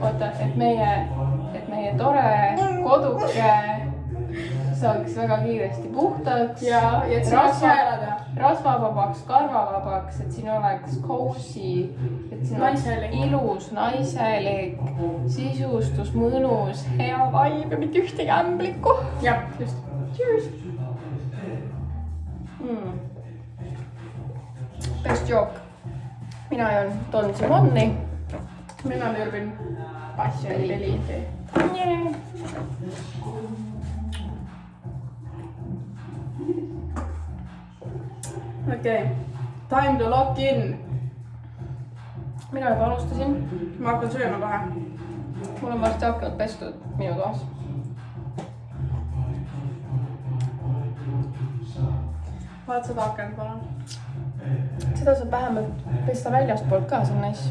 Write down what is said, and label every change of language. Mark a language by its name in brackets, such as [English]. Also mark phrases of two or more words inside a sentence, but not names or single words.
[Estonian] Oota, et meie tore koduke saaks väga kiiresti puhtaks. Ja et siin oleks häälada. Rasvavabaks, karvavabaks, et siin oleks cozy, et siin oleks ilus, naiselik, sisustus, mõnus, hea vaib ja mitte ühtegi ämblikku. Jah, just. [English] Cheers! Best joke. [Estonian] Mina joon Don Simoni. Mina nörbin Passioni Belliiti. Okei. [English] Time to lock in. [Estonian] Mina juba alustasin. Ma hakkan sööma kohe. Mul on varsti aknad pestud minu toas. Vaat seda akent, palun. Seda saab vähemalt pesta väljastpoolt ka, see on nice.